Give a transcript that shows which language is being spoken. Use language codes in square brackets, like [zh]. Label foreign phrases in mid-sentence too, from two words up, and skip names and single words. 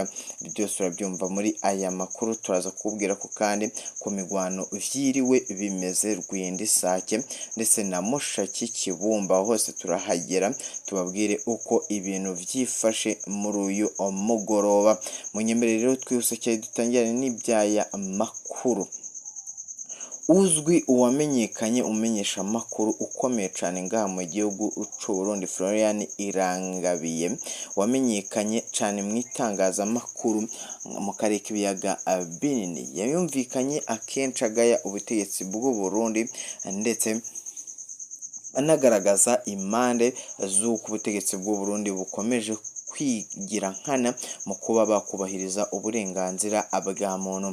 [rn] Byose urabyumva muri aya makuru. Turaza kubwira ko kandi ku migwano vyiriwe bimeze Rwindi Sake ndetse na Mushaki Kibumba hose turahagera tubabwire uko ibintu vyifashe muri uyu mugoroba. Munyemere rero twihuse cyane dutangirane n'ibyaya makuru. Uzwi uwamenyekanye umenyesha amakuru ukomeye cyane ngaha mu gihugu cy'u Burundi, Florian Irangabiye wamenyekanye cyane mu itangazamakuru mu karere k'ibiyaga binini, yayumvikanye akenshi agaya ubutegetsi bw'u Burundi ndetse anagaragaza impande z'uko ubutegetsi bw'u Burundi bukomeje kwigira nkana mu kuba bakubahiriza uburenganzira bwa muntu.